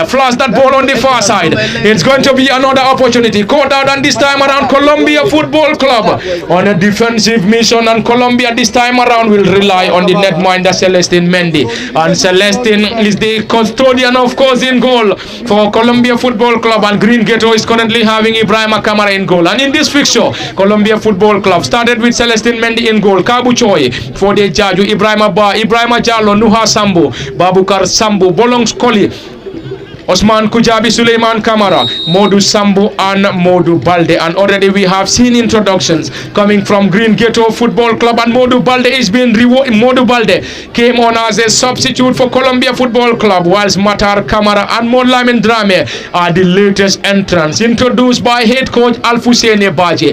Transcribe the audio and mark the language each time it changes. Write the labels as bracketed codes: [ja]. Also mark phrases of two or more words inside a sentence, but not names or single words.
[en] Flash that ball on the far side. It's going to be another opportunity called out, and this time around Colombia Football Club on a defensive mission, and Colombia this time around will rely on the netminder Celestine Mendy, and Celestine is the custodian, of course, in goal for Colombia Football Club, and Green Ghetto is currently having Ibrahim Kamara in goal. And in this fixture, Colombia Football Club started with Celestine Mendy in goal, Kabu Choi, Fode Jaju, Ibrahim Ba, Ibrahim Jallo, Nuha Sambu, Babukar Sambu, Bolongs Koli, Osman Kujabi, Suleiman Kamara, Modu Sambu and Modu Balde. And already we have seen introductions coming from Green Ghetto Football Club, and Modu Balde is being rewarded. Modu Balde came on as a substitute for Colombia Football Club, whilst Matar Kamara and Modlamin Drame are the latest entrants introduced by head coach Alfusene Baje.